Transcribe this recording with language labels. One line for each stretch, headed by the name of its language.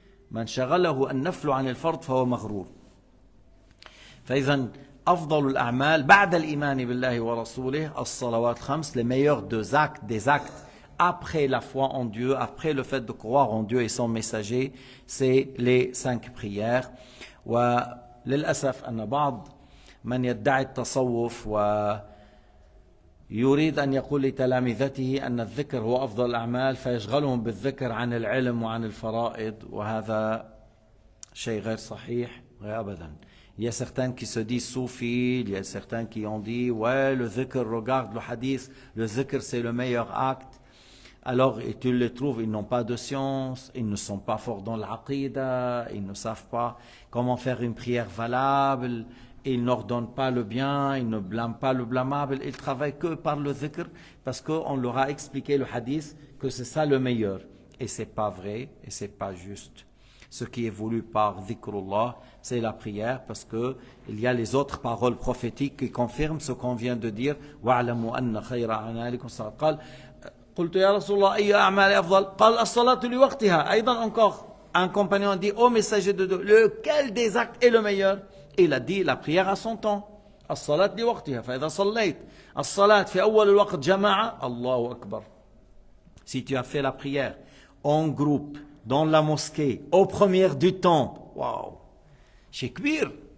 Arabic: Man shaghalahu an-naflu 'an al-fard fa huwa maghrur. فإذا أفضل الأعمال بعد الإيمان بالله ورسوله الصلوات الخمس,
French: les meilleurs des actes après la foi en Dieu, après le fait de croire en Dieu et son messager, c'est les 5 prières.
Arabic: وللأسف أن بعض من يدعي التصوف ويريد أن يقول لتلامذته أن الذكر هو أفضل الأعمال فيشغلهم بالذكر عن العلم وعن الفرائض, وهذا شيء غير صحيح أبدا.
French: Il y a certains qui se disent soufis, il y a certains qui ont dit ouais, le dhikr, regarde le hadith, le dhikr c'est le meilleur acte. Alors et tu les trouves, ils n'ont pas de science, ils ne sont pas forts dans l'aqida, ils ne savent pas comment faire une prière valable, ils n'ordonnent pas le bien, ils ne blâment pas le blâmable, ils travaillent que par le dhikr parce qu'on leur a expliqué le hadith que c'est ça le meilleur. Et c'est pas vrai et c'est pas juste. Ce qui est voulu par dhikrullah, c'est la prière parce que il y a les autres paroles prophétiques qui confirment ce qu'on vient de dire.
Arabic: وَاعْلَمُوا أَنَّ خَيْرَ أَعْمَالِكُمْ قال قلت يا رسول الله أي أعمال أفضل قال الصلاة لوقتها. أيضا
French: encore un compagnon dit ô messager de Dieu, lequel des actes est le meilleur? Il a dit la prière à son temps.
Arabic: الصلاة لوقتها فإذا صليت الصلاة في أول الوقت جماعة الله أكبر.
French: Si tu as fait la prière en groupe dans la mosquée, aux premières du temps, waouh, c'est kbir.